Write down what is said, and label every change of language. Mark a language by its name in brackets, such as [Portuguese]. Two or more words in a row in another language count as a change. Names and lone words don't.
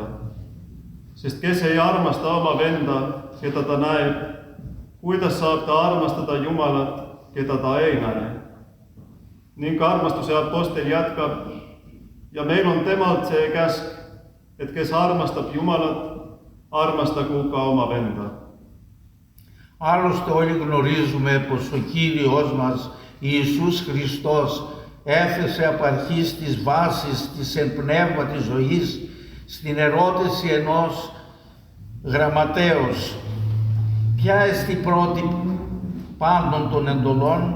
[Estonian] Sest kes ei armasta oma venda, keda ta näeb, kuidas saab ta armastada Jumalat, keda ta ei näe? Ning armastuse apostel jätkab, ja meil on temalt see käsk, et kes armastab Jumalat, armastagu ka oma venda. [Greek] Άλλωστε όλοι γνωρίζουμε πως ο Κύριος μας Ιησούς Χριστός έθεσε απ' αρχής τις βάσεις της εν πνεύματι ζωής στην ερώτηση ενός γραμματέως. Ποια εστί πρώτη πάντων των εντολών?